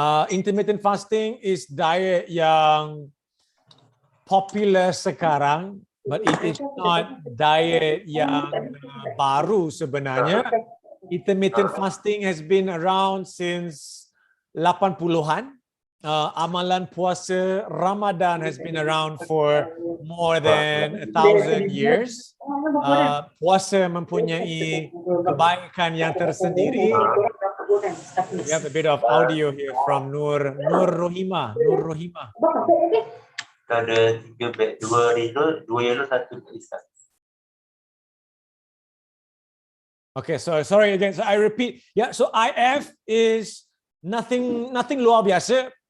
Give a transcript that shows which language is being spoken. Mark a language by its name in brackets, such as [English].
[English] Intermittent fasting is diet [Malay] yang popular sekarang, [English] but it is not diet [Malay] yang baru sebenarnya. [English] Intermittent fasting has been around since 80-an. [Malay] Amalan puasa [English] Ramadan has been around for more than 1,000 years. [Malay] Puasa mempunyai kebaikan yang tersendiri. [English] We have a bit of audio here from Nur Rohima. [Malay] Ada 3 beg, 2 yellow, 1 kristal. [English] Okay, so sorry again. So I repeat. Yeah, so IF is nothing [Malay] luar biasa.